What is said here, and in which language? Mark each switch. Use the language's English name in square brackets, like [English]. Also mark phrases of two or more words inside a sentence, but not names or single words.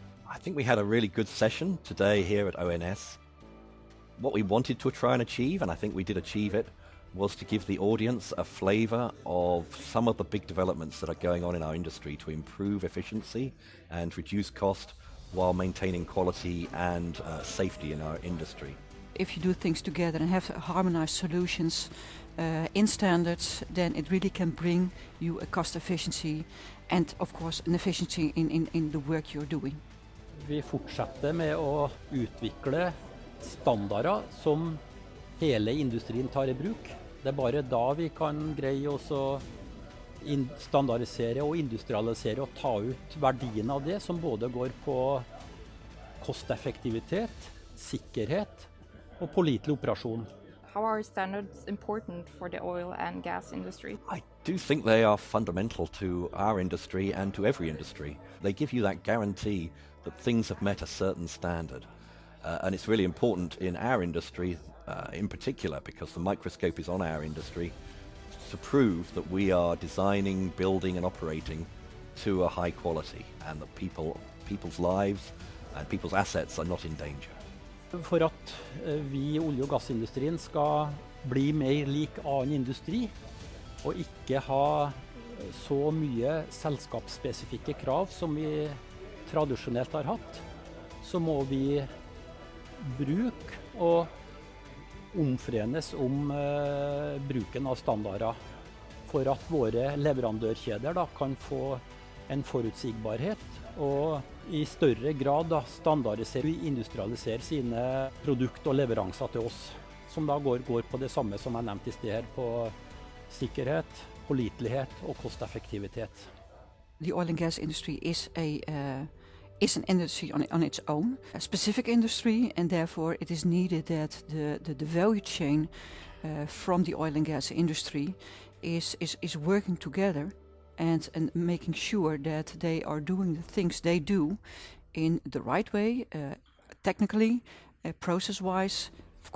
[English] I think we had a really good session today here at ONS. What we wanted to try and achieve, and I think we did achieve it, was to give the audience a flavour of some of the big developments that are going on in our industry to improve efficiency and reduce cost while maintaining quality and safety in our industry. If you do things together and have harmonized solutions in standards, then it really can bring you a cost efficiency and of course an efficiency in the work you're doing. [Norwegian] Vi fortsetter med å utvikle standarder som hele industrien tar i bruk. Det er bare da vi kan greie å standardisere og industrialisere og ta ut verdien av det, som både går på kosteffektivitet, sikkerhet og pålitelig operasjon. [English] How are standards important for the oil and gas industry? I do think they are fundamental to our industry and to every industry. They give you that guarantee that things have met a certain standard. And it's really important in our industry in particular, because the microscope is on our industry, to prove that we are designing, building and operating to a high quality and that people's lives and people's assets are not in danger. [Norwegian] For at vi i olje- og gassindustrien skal bli mer lik annen industri, og ikke ha så mye selskapsspesifikke krav som vi tradisjonelt har hatt, så må vi bruke og omforenes om bruken av standarder, for at våre leverandørkjeder kan få en forutsigbarhet og i større grad standardisere og industrialisere sine produkt og leveranser til oss, som da går på det samme som jeg nevnte i sted her, på sikkerhet, pålitelighet og kosteffektivitet. [English] The oil and gas industry is an industry on its own, a specific industry, and therefore it is needed that the value chain from the oil and gas industry is working together and making sure that they are doing the things they do in the right way, technically, process-wise, of